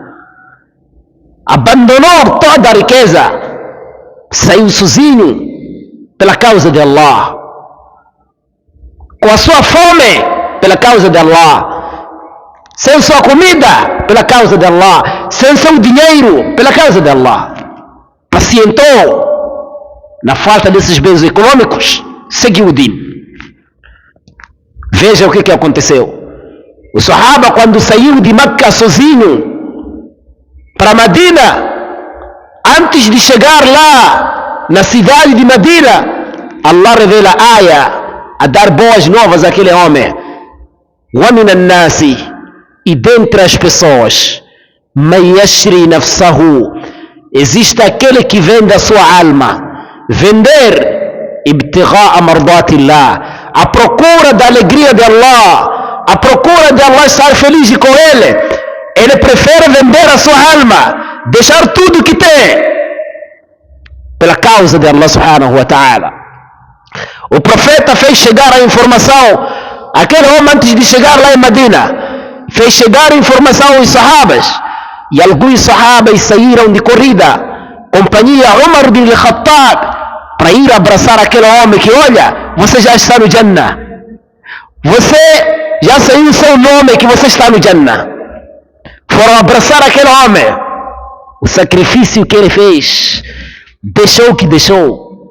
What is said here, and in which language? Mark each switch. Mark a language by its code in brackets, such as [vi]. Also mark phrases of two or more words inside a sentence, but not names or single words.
[pt] Abandonou toda a riqueza. Saiu sozinho pela causa de Allah. Com a sua fome pela causa de Allah. Sem sua comida pela causa de Allah. Sem seu dinheiro pela causa de Allah. Pacientou na falta desses bens econômicos, seguiu o din. Veja o que aconteceu. O sahaba, quando saiu de Meca sozinho para Medina, antes de chegar lá na cidade de Medina, Allah revela a aya a dar boas novas àquele homem. [ar] وَمِنَ النَّاسِ, [pt] e dentre as pessoas, [ar] مَنْ يَشْرِي نَفْسَهُ, [pt] existe aquele que vende a sua alma. Vender [ar] ابتغاء مرضات الله, [pt] a procura da alegria de Allah, a procura de Allah estar feliz com ele. Ele prefere vender a sua alma, deixar tudo que tem pela causa de Allah [ar] سبحانه وتعالى. [pt] O profeta fez chegar a informação, aquele homem antes de chegar lá em Medina, fez chegar a informação aos sahabas, e alguns sahabas saíram de corrida, companhia Umar bin al-Khattab, para ir abraçar aquele homem que, olha, você já está no Jannah. Você já saiu o seu nome que você está no Jannah. Foram abraçar aquele homem. O sacrifício que ele fez, deixou o que deixou.